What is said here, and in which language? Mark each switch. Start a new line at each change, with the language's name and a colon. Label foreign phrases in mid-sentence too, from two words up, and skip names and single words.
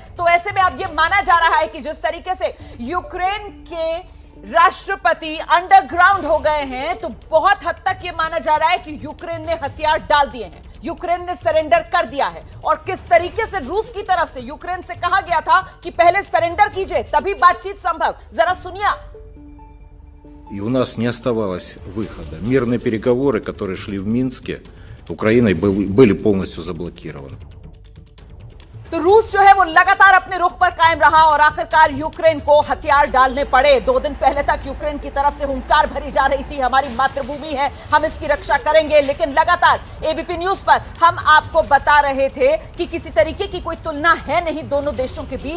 Hindi: तो ऐसे में अब यह माना जा रहा है कि जिस तरीके से यूक्रेन के राष्ट्रपति अंडरग्राउंड हो गए हैं तो बहुत हद तक यह माना जा रहा है कि यूक्रेन ने हथियार डाल दिए हैं, यूक्रेन ने सरेंडर कर दिया है। और किस तरीके से रूस की तरफ से यूक्रेन से कहा गया था कि पहले सरेंडर कीजिए तभी बातचीत संभव, जरा सुनिए।
Russian: И у нас не оставалось выхода. Мирные переговоры, которые шли в Минске, Украиной были полностью заблокированы.
Hindi: तो रूस जो है वो लगातार अपने रुख पर कायम रहा और आखिरकार यूक्रेन को हथियार डालने पड़े। 2 दिन पहले तक यूक्रेन की तरफ से हुंकार भरी जा रही थी, हमारी मातृभूमि है, हम इसकी रक्षा करेंगे, लेकिन लगातार एबीपी न्यूज पर हम आपको बता रहे थे कि किसी तरीके की कोई तुलना है नहीं दोनों देशों के बीच।